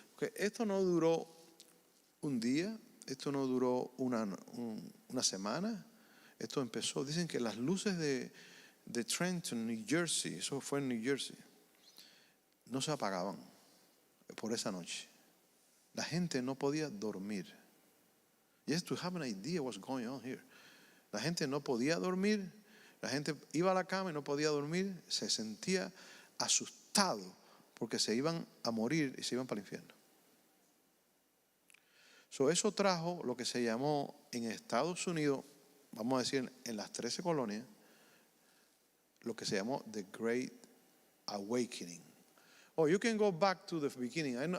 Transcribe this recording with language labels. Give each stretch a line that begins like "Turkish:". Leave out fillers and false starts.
Spanish: Porque esto no duró un día, esto no duró una semana. Esto empezó, dicen que las luces de Trenton, New Jersey, eso fue en New Jersey, no se apagaban por esa noche. La gente no podía dormir.
English: Just to have an idea what's going on here.
Spanish: La gente no podía dormir. La gente iba a la cama y no podía dormir. Se sentía asustado porque se iban a morir y se iban para el infierno. Eso trajo lo que se llamó en Estados Unidos, vamos a decir en las 13 colonias, lo que se llamó The Great Awakening.
English: You can go back to the beginning.